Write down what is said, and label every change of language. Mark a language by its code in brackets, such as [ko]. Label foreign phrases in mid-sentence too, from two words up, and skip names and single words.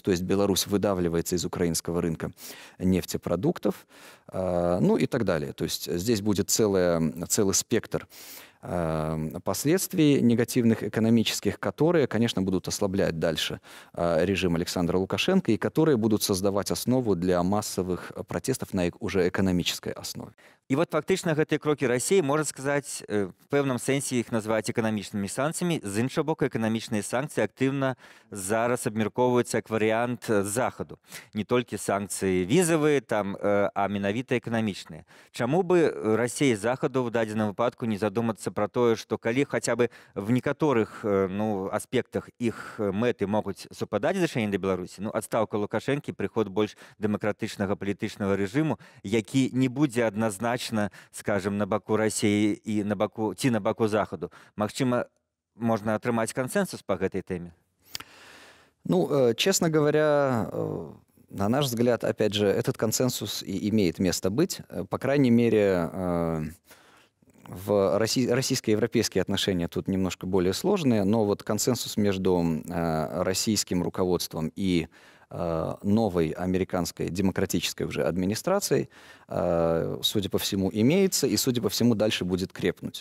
[ru] То есть Беларусь выдавливается из украинского рынка нефтепродуктов, ну и так далее. То есть здесь будет целый спектр последствий негативных экономических, которые, конечно, будут ослаблять дальше режим Александра Лукашенко и которые будут создавать основу для массовых протестов на уже экономической основе. [be] І от фактично гэтыя крокі Расіі, можна сказаць, в пэўным сэнсе іх назваць эканамічнымі санкцыямі. З іншага боку, эканамічныя санкцыі актыўна зараз абмяркоўваюцца як варыянт захаду. Не толькі санкцыі візавыя, а менавіта эканамічныя. Чаму бы Расіі захаду в дадзеным выпадку не задумацца пра тое, што калі хаця бы в некаторых аспектах іх мэты могуць супадаць з рашэннем для Беларусі, адстаўка Лукашэнкі, прыход больш дэмакратычнага палітычнага рэжыму, які не будзе адназначна, скажем, на баку России и на баку Заходу. Магчыма, можно атрымаць консенсус по гэтай теме? [ru] Ну, честно говоря, на наш взгляд, опять же, этот консенсус и имеет место быть. По крайней мере, в российско-европейские отношения тут немножко более сложные, но вот консенсус между российским руководством и новой американской демократической уже администрацией, судя по всему, имеется и, судя по всему, дальше будет крепнуть.